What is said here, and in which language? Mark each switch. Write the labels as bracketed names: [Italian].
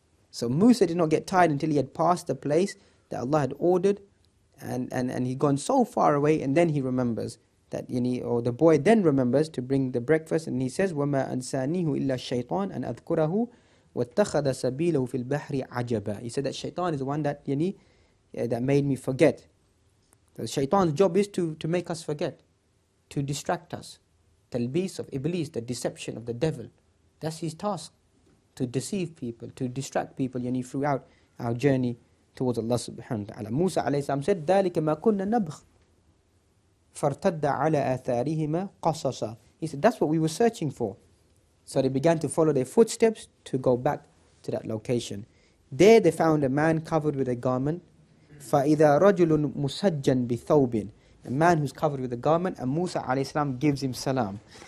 [English] So Musa did not get tired until he had passed the place that Allah had ordered, and he'd gone so far away, and then he remembers that, or the boy then remembers to bring the breakfast, and he says, [Arabic] وَمَا أَنْسَانِيهُ إِلَّا الشَّيْطَانِ أَنْ أَذْكُرَهُ وَاتَّخَذَ سَبِيلَهُ فِي الْبَحْرِ عَجَبًا. [English] He said that shaitan is the one that, that made me forget. So shaitan's job is to make us forget, to distract us. Talbis of Iblis, the deception of the devil. That's his task, to deceive people, to distract people throughout our journey towards Allah subhanahu wa ta'ala. Musa alayhi salam said, [Arabic] ذَلِكَ مَا كُنَّا نَبْغِ فَارْتَدَّ عَلَى آثَارِهِمَا قَصَصًا. [English] He said, that's what we were searching for. So they began to follow their footsteps to go back to that location. There they found a man covered with a garment. [Arabic] فَإِذَا رَجُلٌ مُسَجًّا بِثَوْبٍ. [English] A man who's covered with a garment, and Musa alayhi salam gives him salam.